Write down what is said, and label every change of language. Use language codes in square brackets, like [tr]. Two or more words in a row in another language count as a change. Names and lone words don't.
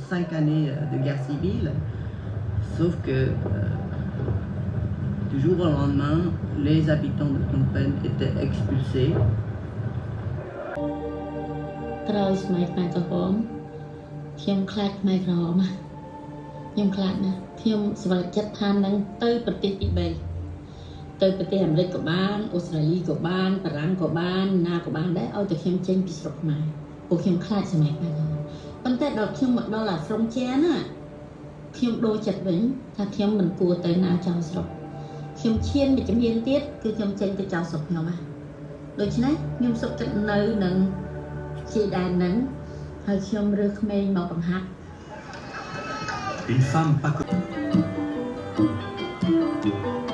[fr] 5 années de guerre civile, sauf que du jour au lendemain, les habitants de Phnom Penh étaient expulsés. [km] ក្រោយសម័យខ្មែរក្រហមខ្ញុំខ្លាចខ្មែរក្រហមខ្ញុំខ្លាចណាស់ខ្ញុំសម្រេចចិត្តថានឹងទៅប្រទេសទី3ទៅប្រទេស អាមេរិកក៏បានអូស្ត្រាលីក៏បានបារាំងក៏បានណាក៏បានដែរឲ្យតែខ្ញុំចេញពីស្រុកខ្មែរពួកខ្ញុំខ្លាចសម័យខ្មែរក្រហមប៉ុន្តែដល់ខ្ញុំមកដល់អាស្រុងជាណាខ្ញុំដូរចិត្តវិញថាខ្ញុំមិនគួរទៅណាចោលស្រុកខ្ញុំឈានវិជ្ជមានទៀតគឺខ្ញុំចេញទៅចោលស្រុកខ្ញុំដូច្នេះខ្ញុំសុខចិត្តនៅនឹងជាដែនហ្នឹងហើយខ្ញុំរើសក្មេងមកបង្ហាត់ [fr] Une femme pas